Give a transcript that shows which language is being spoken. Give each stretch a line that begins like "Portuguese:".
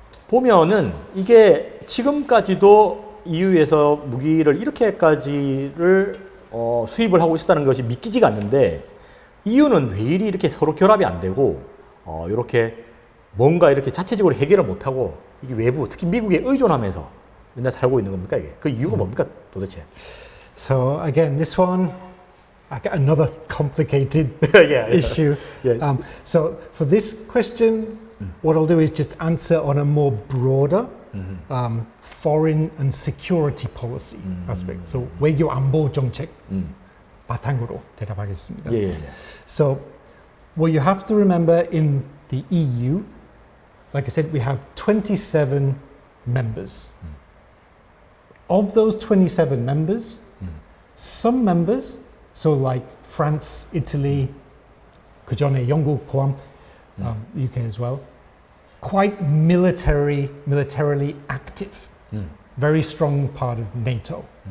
Korean: 보면은 이게 지금까지도 EU에서 무기를 이렇게까지를 수입을 하고 있었다는 것이 믿기지가 않는데 EU는 왜 이렇게 서로 결합이 안 되고 이렇게 뭔가 이렇게 자체적으로 해결을 못하고 이게 외부 특히 미국에 의존하면서 맨날 살고 있는 겁니까 이게? 그 이유가 뭡니까 도대체?
English: So again, this one, I got another complicated issue. Yes. So for this question, what I'll do is just answer on a more broader foreign and security policy aspect. So
Korean: 외교 안보 정책 바탕으로 대답하겠습니다. 예.
English: So what you have to remember in the EU, like I said, we have 27 members. Of those 27 members, some members, so like France, Italy,
Korean: 그 전에 영국 포함,
English: UK as well, quite militarily active, very strong part of NATO.